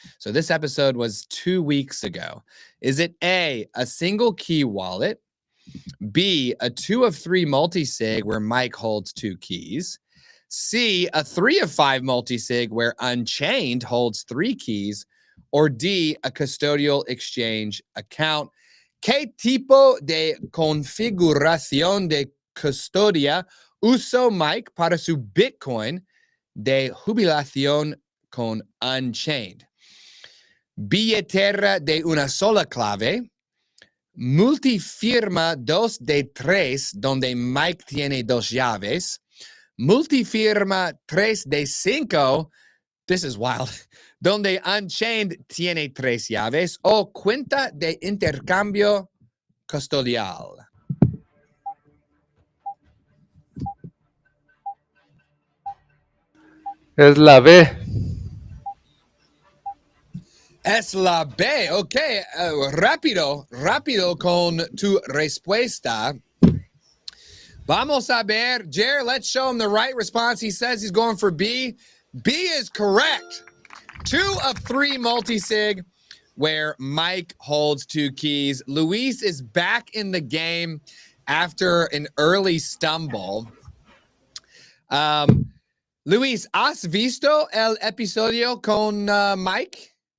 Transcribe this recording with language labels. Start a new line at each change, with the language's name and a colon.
English: So this episode was 2 weeks ago. Is it A, a single key wallet, B, a 2 of 3 multi-sig where Mike holds 2 keys, C, a 3 of 5 multi-sig where Unchained holds 3 keys, or D, a custodial exchange account?
Spanish: ¿Qué tipo de configuración de custodia usó Mike para su Bitcoin de jubilación con Unchained? Billetera de una sola clave, multifirma 2 de 3 donde Mike tiene 2 llaves, multifirma 3 de 5,
English: this is wild,
Spanish: donde Unchained tiene 3 llaves, o cuenta de intercambio custodial. Es la B. Es la B. Ok, rápido con tu respuesta. Vamos a ver.
English: Jer, let's show him the right response. He says he's going for B. B is correct. 2 of 3 multi-sig, where Mike holds 2 keys. Luis is back in the game after an early stumble.
Spanish: Luis, ¿has visto el episodio con Mike?